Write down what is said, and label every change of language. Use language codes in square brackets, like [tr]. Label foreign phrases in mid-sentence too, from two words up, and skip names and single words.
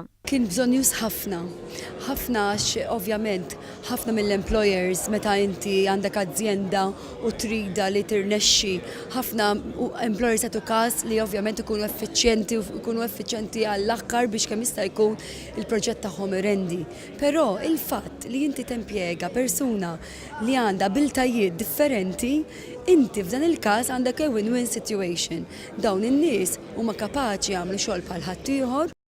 [mt] Kien bżonjuż ħafna għax ovvjament ħafna mill-employers meta inti għandek azienda u trida li tirnexxi ħafna employers għatu każ li ovvjament ikunu effiċjenti għall-aħħar biex kemm jista' jkun il-proġett tagħhom irendi. Però il-fatt li inti timpjega persuna li għandha abiltajiet differenti, inti f'dan il-każ għandek [en] a win-win situation. [mt] Dawn in-nies huma kapaċi jagħmlu xogħol bħal ħaddieħor